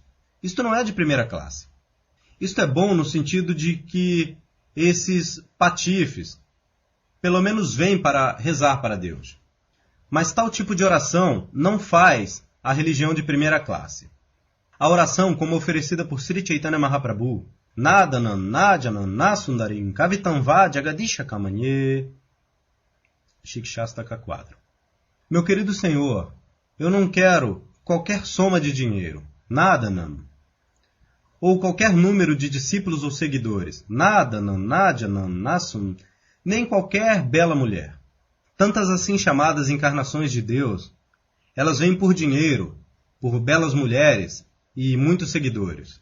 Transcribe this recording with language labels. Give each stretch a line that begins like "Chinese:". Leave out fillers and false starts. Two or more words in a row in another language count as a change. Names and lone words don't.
Portuguese: Isto não é de primeira classe. Isto é bom no sentido de que esses patifes, pelo menos vêm para rezar para Deus. Mas tal tipo de oração não faz a religião de primeira classe. A oração, como oferecida por Sri Chaitanya Mahaprabhu,
Sanskrit: नधनं नजनं नसुन्दरीं कवितांवा जगदीश कामये,
Portuguese: Shikshastaka 4. Meu querido Senhor, eu não quero qualquer soma de dinheiro, Nadanam, ou qualquer número de discípulos ou seguidores,
Sanskrit: नधनं नजनं नसुन्,
Portuguese: nem qualquer bela mulher. Tantas assim chamadas encarnações de Deus, elas vêm por dinheiro, por belas mulheres e muitos seguidores.